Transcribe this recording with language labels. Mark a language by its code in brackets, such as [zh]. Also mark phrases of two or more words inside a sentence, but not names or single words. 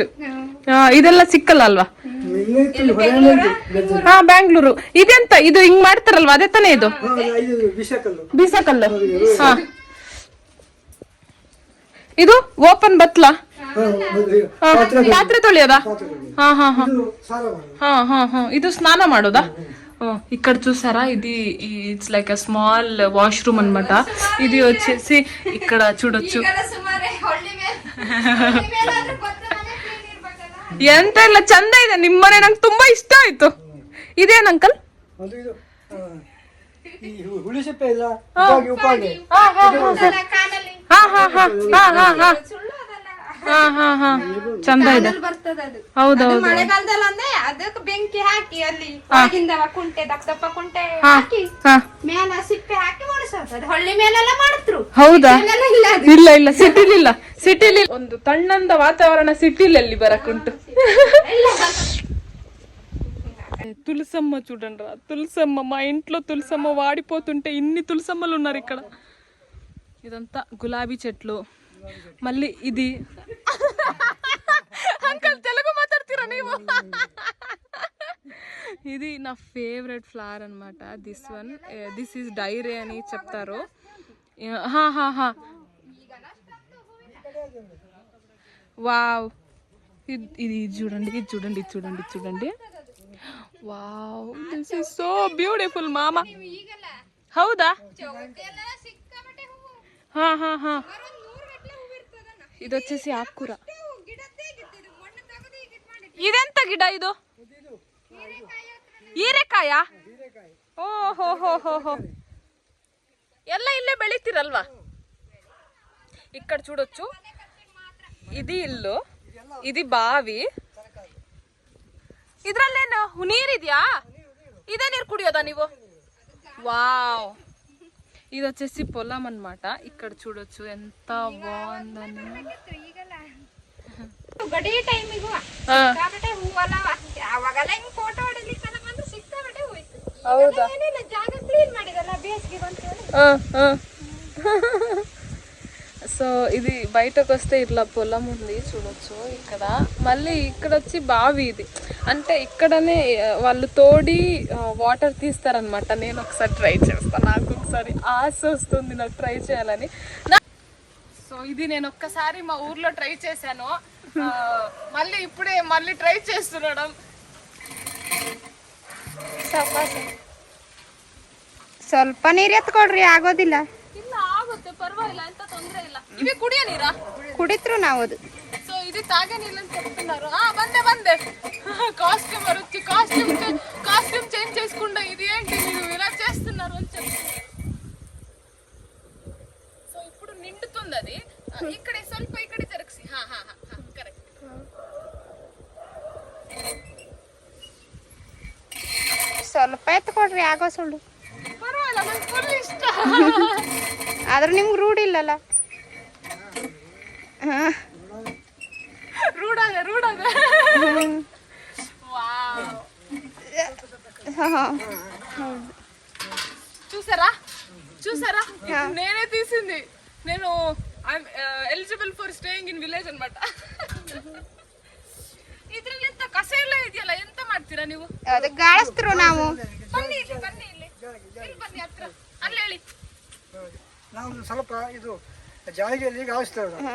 [kn] ಇದೆಲ್ಲ ಸಿಕ್ಕಲ್ಲ ಅಲ್ವಾ? ಹಾ ಬ್ಯಾಂಗ್ಳೂರು. ಇದೆಂತ ಇದು ಹಿಂಗ್ ಮಾಡ್ತಾರಲ್ವಾ ಅದೇ ತಾನೇ ಇದು? ಬೀಸಕಲ್ಲು. ಹಾ ಇದು ಓಪನ್ ಬತ್ಲ ಪಾತ್ರೆ ತೊಳೆಯೋದಾ? ಹಾ ಹಾ ಹಾ ಹಾ ಹಾ ಹಾ ಇದು ಸ್ನಾನ ಮಾಡೋದಾ? [te] ఇక్కడ చూసారా ఇది [en] it's like a small washroom [te] అన్నమాట. ఇది వచ్చేసి ఇక్కడ చూడొచ్చు. [kn] ಎಂತ ಇಲ್ಲ ಚಂದ ಇದೆ ನಿಮ್ಮನೆ, ನಂಗೆ ತುಂಬಾ ಇಷ್ಟ ಆಯ್ತು. ಇದೇನ್ ಅಂಕಲ್? ಚಂದ ಇದೆ. ಹೌದೌದು ಮಳೆಗಾಲದಲ್ಲಿ ಅಂದ್ರೆ ಅದಕ್ಕೆ ಬೆಂಕಿ ಹಾಕಿ ಅಲ್ಲಿ ಆಗಿಂದ ಕುಂಟೆ ದಪ್ಪ ಕುಂಟೆ ಹಾಕಿ ಮೇಲೆ ಸಿಪ್ಪೆ ಹಾಕಿ ಒಣಸೋದು. ಹೊಳ್ಳಿ ಮೇಲೆಲ್ಲ ಮಾಡಿದ್ರು. ಹೌದಾ? ಇಲ್ಲ ಇಲ್ಲ ಸಿಟಿಲಿಲ್ಲ. ಸಿಟಿಲಿ ಒಂದು ತಣ್ಣಂದ ವಾತಾವರಣ సిటీలಲ್ಲಿ ಬರಕುಂಟು. [te] తులసమ్మ చూడండిరా, తులసమ్మ మా ఇంట్లో తులసమ్మ వాడిపోతుంటే ఇన్ని తులసమ్మలు ఉన్నారు ఇక్కడ. ఇదంతా గులాబీ చెట్లు. మళ్ళీ ఇది అంకల్ తెలుగు మాట్లాడుతీరా ನೀವು? ఇది నా ఫేవరెట్ ఫ్లవర్ అన్నమాట. [en] This is [te] డైరే అని చెప్తారు. హా హా హా వావ్ ఇది చూడండి, ఇది చూడండి, ఇది చూడండి, ఇది చూడండి. [en] Wow this is so beautiful మామా. [kn] ಹೌದಾ? ಹಾ ಹಾ ಹಾ ಇದು [te] వచ్చేసి ఆకుకూర. [kn] ಇದೆಂತ ಗಿಡ ಇದು? ಹೀರೆಕಾಯ? ಓಹೋ ಹೋ ಹೋ ಹೋ ಎಲ್ಲ ಇಲ್ಲೇ ಬೆಳಿತೀರಲ್ವಾ? [te] ఇక్కడ చూడొచ్చు. ఇది ఇల్లు, ఇది బావి. [kn] ಇದ್ರಲ್ಲೇನು ನೀರಿದ್ಯಾ? [te] ఇదే నీరు కుడియోదా ನೀವು? వావ్ ఇది వచ్చేసి పొలం అన్నమాట. ఇక్కడ చూడొచ్చు ఎంత బాగుందని. [kn] ಗಡಿ ಟೈಮಿಗೂ ಸಿಕ್ಕಾಪಟ್ಟೆ ಹೂವಲ್ಲ, ಅವಾಗೆಲ್ಲ ಹಿಂಗ್ ಫೋಟೋ ಹೊಡಿಲಿಕ್ಕೆಲ್ಲ ಬಂದು ಸಿಕ್ಕಾಪಟ್ಟೆ ಹೋಯ್ತು. ಹೌದಾ? ಏನಿಲ್ಲ, ಜಾಗ ಕ್ಲೀನ್ ಮಾಡಿದಲ್ಲ ಬೇಸಿಗೆ ಬಂತು. [te] సో ఇది బయటకు వస్తే ఇట్లా పొలం ఉంది చూడొచ్చు ఇక్కడ. మళ్ళీ ఇక్కడ వచ్చి బావి. ఇది అంటే ఇక్కడనే వాళ్ళు తోడి వాటర్ తీస్తారనమాట. నేను ఒకసారి ట్రై చేస్తాను, నాకు ఒకసారి ఆశ వస్తుంది నాకు ట్రై చేయాలని. సో ఇది నేను ఒక్కసారి మా ఊర్లో ట్రై చేశాను, మళ్ళీ ఇప్పుడే మళ్ళీ ట్రై చేస్తున్నాం. [kn] ಸ್ವಲ್ಪ ನೀರು ಎತ್ಕೊಡ್ರಿ, ಆಗೋದಿಲ್ಲ. ಇಲ್ಲ ಆಗುತ್ತೆ ಪರವಾಗಿಲ್ಲ, ಎಂತ ತೊಂದರೆ ಇಲ್ಲ. ಇವೆ ಕುಡಿಯೋ ನೀರಾ? ಕುಡಿತ್ರು ನಾವು ಅದು. [te] ಸೊ ಇದು రుచిత్ ఆగేనిಲ್ಲ అని చెప్తున్నారు. బందే కాస్ట్యూమర్ వచ్చి కాస్ట్యూమ్ చేంజ్ చేసుకుంటా ఇది ఏంటి మీరు ఇలా చేస్తున్నారు అని చెప్తున్నారు. సో ఇప్పుడు నిండుతుంది అది. [kn] ఇక్కడే ಸ್ವಲ್ಪ ಈ ಕಡೆ ಜರುಗಿಸಿ. ಕರೆಕ್ಟ್. ಸ್ವಲ್ಪ ಎತ್ಕೊಡ್ರಿ ಆಗೋ ಸುಳ್ಳು. ಪರವಾಗಿಲ್ಲ, ನಂಗೆ ಫುಲ್ ಇಷ್ಟ. ಆದ್ರೆ ನಿಮ್ಗೆ ರೂಢಿ ಇಲ್ಲಲ್ಲ. ರೂಢಾಗ [te] చూసారా నేనే తీసింది. నేను [en] eligible for staying in village [te] ಅನ್మాట. [kn] ಇದ್ರಲ್ಲಿ ಎಂತ ಕಸ ಎಲ್ಲ ಇದೆಯಲ್ಲ, ಎಂತ ಮಾಡ್ತೀರಾ ನೀವು? ಅದು ಗಾಳಿಸ್ತ್ರು ನಾವು. ಬನ್ನಿ ಇಲ್ಲಿ ಬನ್ನಿ ಹತ್ರ ಅಲ್ಲಿ ಹೇಳಿ. ನಾವು ಸ್ವಲ್ಪ ಇದು ಜಾಲಿಗೆಲ್ಲಿ ಗಾಳಿಸ್ತೇವೆ.